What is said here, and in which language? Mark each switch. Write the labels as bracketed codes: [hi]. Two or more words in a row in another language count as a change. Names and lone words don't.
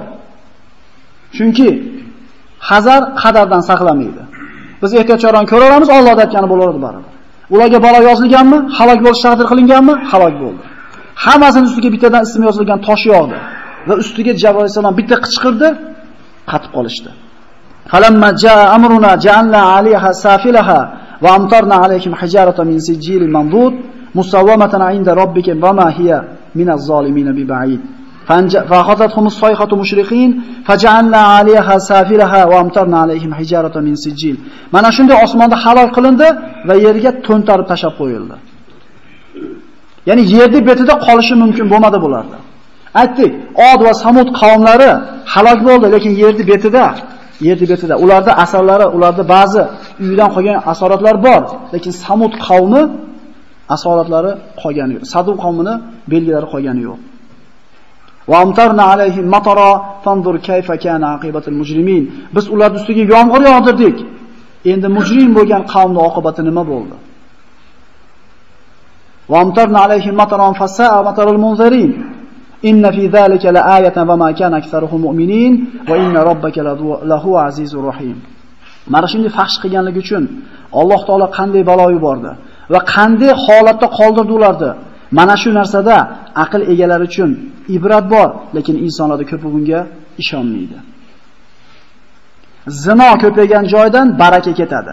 [uz] Chunki hazar qadardan saqlamaydi. Biz ehtiyotkordan ko'raveramiz, Alloh aytgani bo'laveradi baribir. Ularga balo yozilganmi? Halok bo'lish taqdir qilinganmi? Halok bo'ldi. Hammasining ustiga bittadan ismi yozilgan tosh yog'di va ustiga Jibril alayhisalom bitta qichqirdi, qatib qolishdi. [ar] فلما جاء أمرنا جعلنا عليها سافلها وأمطرنا عليهم حجارة من سجيل منضود مسومة عند ربك وما هي من الظالمين ببعيد. فأخذتهم الصيحة مشرقين فجعلنا عليها سافلها وامطرنا عليهم حجارة من سجيل. [uz] Mana shunday osmonda halok qilindi va yerga to'ntarib tashab qo'yildi. Ya'ni yerning betida qolishi mumkin bo'lmadi bularda. Aytdik, Od va Samud qavmlari halok bo'ldi, lekin yerning betida ularda asarlari, ularda ba'zi uydan qolgan asoratlar bor, lekin Samud qavmi asoratlari qolgani yo'q. Sadum qavmini belgilari qolgani yo'q. [ar] وأمطرنا عليهم مطرا فانظر كيف كان عاقبة المجرمين. [uz] Biz ular ustiga yomg'ir yog'dirdik. Endi mujrim bo'lgan qavmning oqibati nima bo'ldi? [ar] وأمطرنا عليهم مطرا فساء مطر المنذرين. إن في ذلك لآية وما كان أكثرهم مؤمنين وإن ربك له العزيز الرحيم. [uz] Mana shunday fahsh qilganligi uchun Alloh taolo qanday balo yubordi va qanday holatda qoldirdi ularni. Mana shu narsada aql egalari uchun ibrat bor, lekin insonlar ko'pi bunga ishonmaydi. Zino ko'paygan joydan baraka ketadi.